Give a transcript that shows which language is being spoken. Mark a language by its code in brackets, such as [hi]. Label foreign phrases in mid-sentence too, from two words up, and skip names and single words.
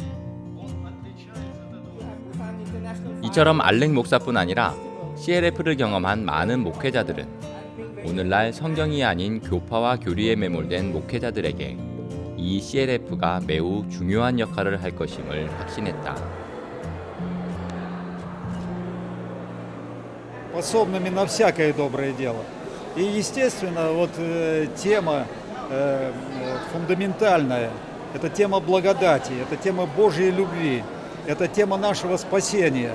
[ko] 이처럼 알렉 목사뿐 아니라 CLF를 경험한 많은 목회자들은 오늘날 성경이 아닌 교파와 교리에 매몰된 목회자들에게 이 CLF가 매우 중요한 역할을 할 것임을 확신했다. [ru] Способными на всякое доброе дело. И, естественно, вот тема фундаментальная, это тема благодати, это тема Божьей любви, это тема нашего спасения.